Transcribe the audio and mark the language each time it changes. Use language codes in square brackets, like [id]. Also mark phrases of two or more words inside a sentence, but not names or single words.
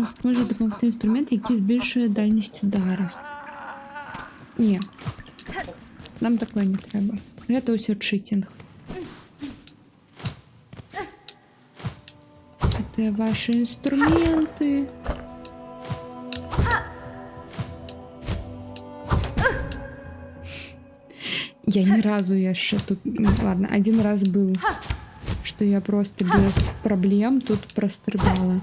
[uk] Може допомогти інструмент, який збільшує дальність удару. Ні. Нам такое не треба. [be] Гэта ўсё читинг. [ru] Это ваши инструменты. [be] Я ни разу яшчэ тут... [ru] Ладно, один раз был, что я просто без проблем тут прострыбала.